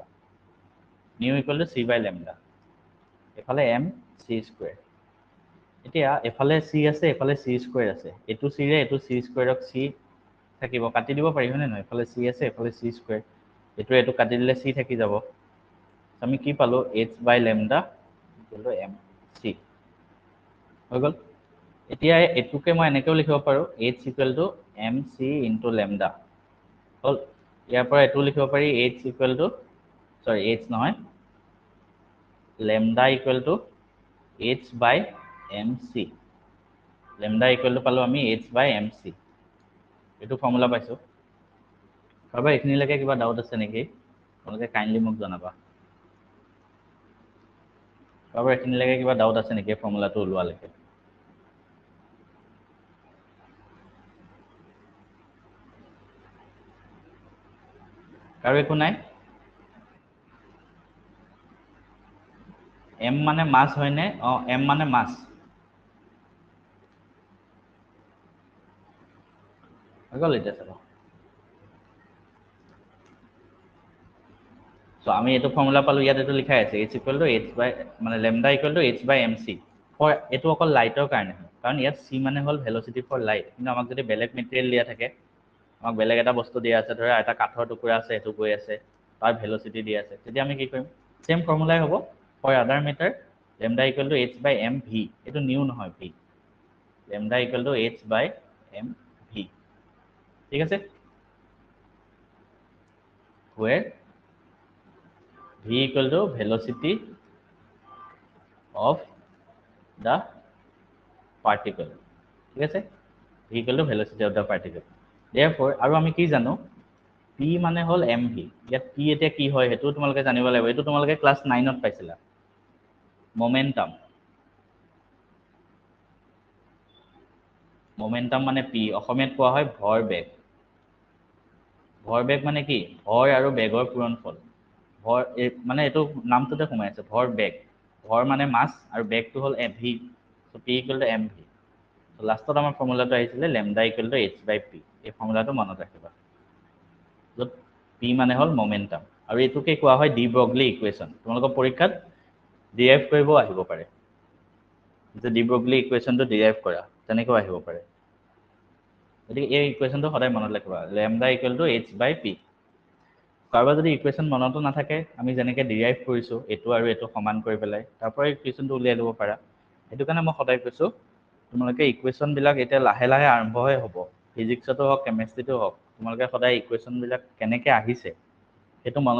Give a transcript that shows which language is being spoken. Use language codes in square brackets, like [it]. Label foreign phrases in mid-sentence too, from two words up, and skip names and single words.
[en] nu equal to c by lambda, [as] এফালে [en] m c square. [as] এতিয়া এফালে চি আছে, এফালে [en] c square [as] আছে, এইটো চিৰে এইটো [en] c squareক [as] চি থাকিব কাটি দিব পাৰি হয়নে নহয় এফালে c আছে এফালে [en] c square [as] এটো কাটি দিলে c থাকি যাব আমি কি পালো [en] h by lambda equal to mc [as] হৈ গল এতিয়া এটুকে মই এনেকেও লিখিব পাৰো [en] h equal to mc into lambda [as] হল ইয়াৰ পৰা এটো লিখিব পাৰি [en] h equal to sorry h [as] নহয় [en] lambda equal to h by mc lambda equal to [as] পালো আমি [en] h by mc [as] এটো ফৰ্মুলা পাইছো কাৰোবাৰ এখিনিলৈকে কিবা ডাউট আছে নেকি তোমালোকে কাইন্ডলি মোক জনাবা কাৰোবাৰ এখিনিলৈকে কিবা ডাউট আছে নেকি ফৰ্মুলাটো ওলোৱালৈকে কাৰো একো নাই m মানে মাছ হয়নে m মানে মাছ হৈ গল এতিয়া চাবা So আমি এটো ফৰ্মুলা পালো ইয়াত এটো লিখাই আছে [en] h equal to h by [as] মানে [en] lambda equal to h by mc [as] ফৰ এটো অকল লাইটৰ কাৰণে কাৰণ ইয়াত c মানে হল [en] velocity for light [as] কিন্তু আমাক যদি বেলেগ মেটেৰিয়েল দিয়া থাকে আমাক বেলেগ এটা বস্তু দিয়া আছে ধৰা এটা কাঠৰ টুকুৰা আছে এটো গৈ আছে তাৰ ভেলোচিটি দিয়া আছে তেতিয়া আমি কি কৰিম সেম ফৰ্মুলাই হ'ব [en] for other matter lambda equal to h by mv [as] এটো নিউ নহয় v [en] lambda equal to h by mv [as] ঠিক আছে [en] where v equal to velocity of the particle [as] ঠিক আছে [en] v equal to velocity of the particle [as] therefore আৰু আমি কি জানো p মানে হল mv ইয়াত p এতিয়া কি হয় হেতু তোমালোকে জানিব লাগিব এটো তোমালোকে ক্লাস 9 ত পাইছিলা momentum মানে p অসমীয়াত কোৱা হয় ভৰবেগ মানে কি ভৰ আৰু বেগৰ পূৰণফল ভৰ মানে এটো নামটোতে সোমাই আছে ভৰবেগ ভৰ মানে মাস আৰু বেগটো হল mv [en] so p equal to mv so [as] লাষ্টত আমাৰ ফৰ্মুলাটো আহিছিলে [en] lambda equal to h by p [as] এই ফৰ্মুলাটো মনত ৰাখিবা যত p মানে হল momentum আৰু এটোকে কোৱা হয় ডি ব্ৰগলি ইকুৱেচন তোমালোকৰ পৰীক্ষাত ডিৰাইভ কৰিব আহিব পাৰে যে ডি ব্ৰগলি ইকুৱেচনটো ডিৰাইভ কৰা তেনেকৈ আহিব পাৰে গতিকে এই ইকুৱেচনটো সদায় মনত ৰাখিবা [en] lambda equal to h by p [as] কাৰোবাৰ যদি ইকুৱেচন মনতো নাথাকে আমি যেনেকৈ ডিৰাইভ কৰিছো এটো আৰু এটো সমান কৰি পেলাই তাৰ পৰা ইকুৱেচনটো উলিয়াই লব পাৰা এটো কাৰণে মই সদায় কৈছো তোমালোকে ইকুৱেচন বিলাক এতিয়া লাহে লাহে আৰম্ভহে হ'ব ফিজিক্সতো হওক কেমিষ্ট্ৰিটো হওক তোমালোকে সদায় ইকুৱেচন বিলাক কেনেকৈ আহিছে এটো মনত